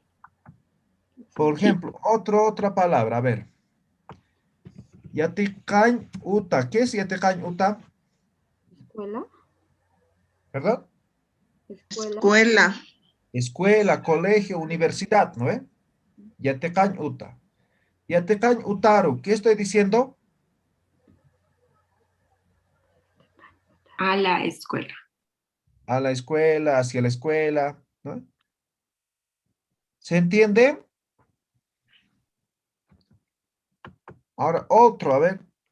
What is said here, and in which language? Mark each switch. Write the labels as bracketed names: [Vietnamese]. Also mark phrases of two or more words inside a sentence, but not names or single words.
[Spanish] Por ejemplo, otra palabra, a ver. [Aymara] Yaticañ uta. [Spanish] ¿Qué es [Aymara] yaticañ uta? [Spanish] Escuela. ¿Verdad? Escuela. Escuela, colegio, universidad, ¿no ve? [Aymara] Yaticañ uta. Yaticañ utaru. [Spanish] ¿Qué estoy diciendo? A la escuela. A la escuela, hacia la escuela, ¿no? ¿Se entiende? Ahora otro, a ver.